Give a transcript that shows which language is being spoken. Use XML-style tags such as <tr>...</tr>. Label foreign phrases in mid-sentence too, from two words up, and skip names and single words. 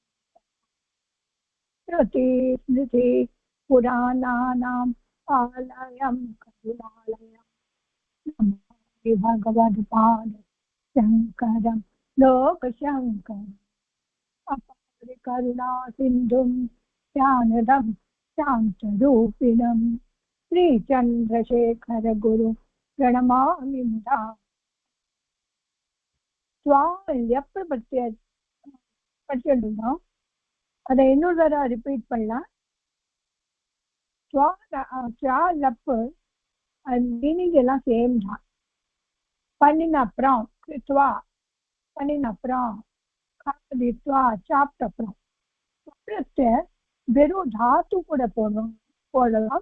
<sa>श्रुतिस्मृति पुराणानाम् आलयं करुणालयं नमामि भगवत्पाद शङ्करं लोकशङ्करम् करुणा सिन्धुं ज्ञानदं शान्तरूपिणं श्रीचन्द्रशेखर गुरु प्रणमामि मुदा।</sa> <ta>ल्यप् படிச்சிருந்தோம், அதை இன்னொரு தடவை ரிப்பீட் பண்ணலாம். லப்பு மீனிங் எல்லாம் சேம் தான். பண்ணின அப்புறம் பண்ணின அப்புறம் சாப்பிட்ட அப்புறம் வெறும் தாத்து கூட போடலாம்.</ta>